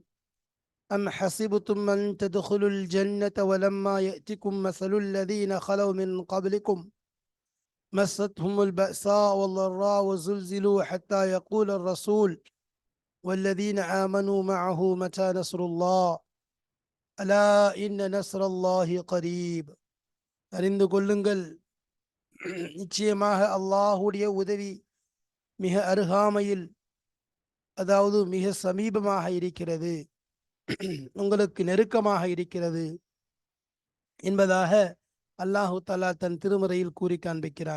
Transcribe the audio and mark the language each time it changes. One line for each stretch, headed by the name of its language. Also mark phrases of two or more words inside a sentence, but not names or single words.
Arabic: أم حسبتم أن تدخلوا الجنة ولما يأتكم مثل الذين خلوا من قبلكم مستهم البأساء والضراء وزلزلوا حتى يقول الرسول والذين آمنوا معه متى نصر الله ألا إن نصر الله قريب.
Tamil: அறிந்து கொள்ளுங்கள், நிச்சயமாக அல்லாஹுடைய உதவி மிக அருகாமையில், அதாவது மிக சமீபமாக இருக்கிறது, உங்களுக்கு நெருக்கமாக இருக்கிறது என்பதாக
Arabic: الله تعالى
Tamil: தன் திருமறையில் கூறி காண்பிக்கிறான்.